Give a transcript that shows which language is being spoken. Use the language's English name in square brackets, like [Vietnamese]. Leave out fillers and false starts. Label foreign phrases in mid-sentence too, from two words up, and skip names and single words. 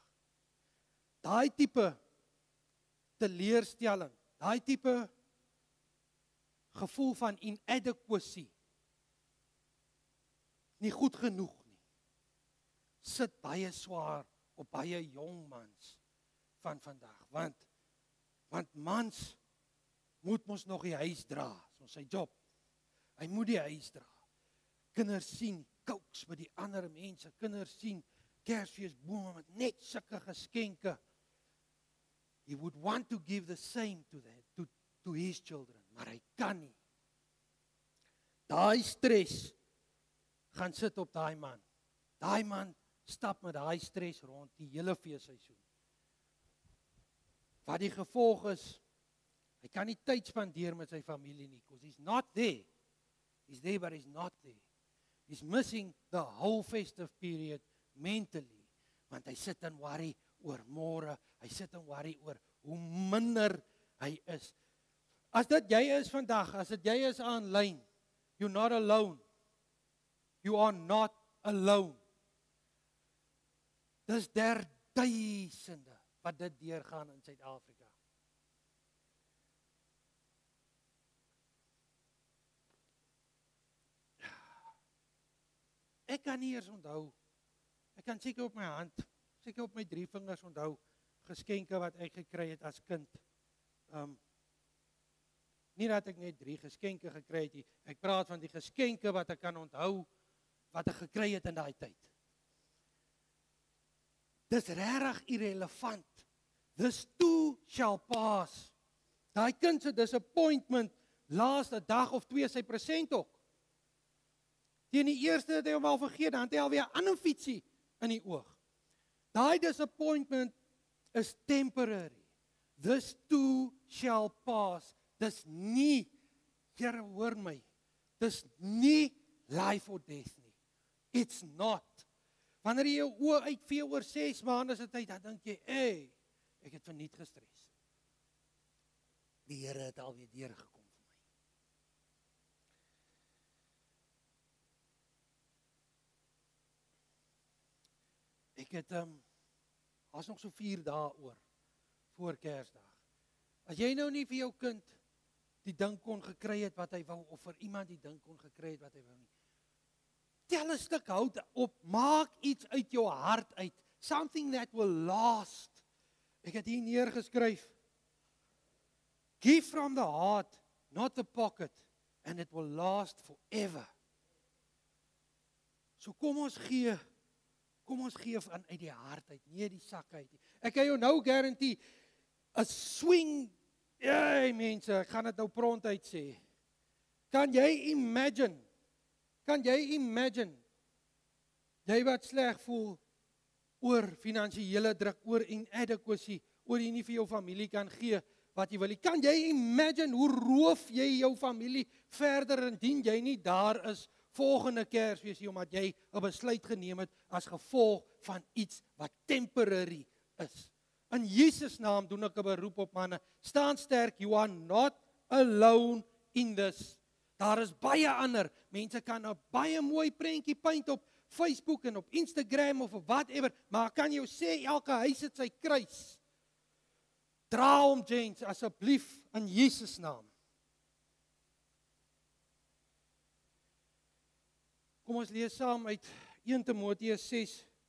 [Afrikaans] Daai tipe teleurstelling, daai tipe gevoel van inadequacy, nie goed genoeg nie, sit baie swaar op baie jong mans van vandag, want mans moet mos nog die huis dra, soos sy job. Hy moet die huis dra. Kinders sien cokes by die ander mense, kinders sien Kersfeesbome met net sulke geskenke. [English] He would want to give the same to his children, [Afrikaans] maar hy kan nie. Daai stres gaan sit op daai man. Daai man stap met daai stres rond die hele feesseisoen. Wat die gevolg is, hy kan nie tyd spandeer met sy familie nie, [English] because he's not there. He's there, but he's not there. He's missing the whole festive period mentally, [Afrikaans] want hy sit en worry oor môre, hy sit en worry oor hoe minder hy is. As dit jy is vandag, as dit jy is aanlyn, [English] you're not alone. You are not alone. [Afrikaans] Dis duisende wat dit deurgaan in Suid-Afrika. Ek kan nie eers onthou, ek kan seker op my hand, seker op my 3 vingers onthou, geskenke wat ek gekry het as kind. Nie dat ek net 3 geskenke gekry het nie, ek praat van die geskenke wat ek kan onthou, wat ek gekry het in daai tyd. Dis regtig irrelevant. [English] This too shall pass. [Afrikaans] Daai kind se disappointment laas 'n dag of 2 sy present ook. Teen die eerste het hy hom al vergeet, dan het hy alweer 'n ander fietsie in die oog. Daai disappointment is temporary. [English] This too shall pass. [Afrikaans] Dis nie, Here hoor my, dis nie [English] life or death [Afrikaans] nie. [English] It's not. [Afrikaans] Wanneer jy jou oë uitvee oor 6 maande se tyd, dan dink jy, ek het verniet gestres. Die Here het alweer deurgekom vir my. Ek het as nog so 4 dae oor voor Kersdag. As jy nou nie vir jou kind die ding kon gekry het wat hy wou, of vir iemand die ding kon gekry het wat hy wou nie, tel 'n stuk hout op, maak iets uit jou hart uit, [English] something that will last. [Afrikaans] Ek het hier neergeskryf, [English] give from the heart, not the pocket, and it will last forever. [Afrikaans] So kom ons gee van uit die hart uit, nie die sak uit nie. Ek kan jou nou guarantee, 'n swing, mense, ek gaan dit nou prontuit sê. Kan jy imagine, jy wat sleg voel oor finansiële druk, oor inadequacy, oor jy nie vir jou familie kan gee wat jy wil. Kan jy imagine hoe roof jy jou familie verder indien jy nie daar is volgende Kersfees nie, omdat jy 'n besluit geneem het as gevolg van iets wat temporary is. In Jesus naam doen ek 'n beroep op manne, staan sterk, [English] you are not alone in this. [Afrikaans] Daar is baie ander, mense kan 'n baie mooi prentjie paint op Facebook en op Instagram of whatever, maar ek kan jou sê, elke huis het sy kruis. Dra hom, gents, asseblief in Jesus naam. Kom ons lees saam uit 1 Timoteus 6.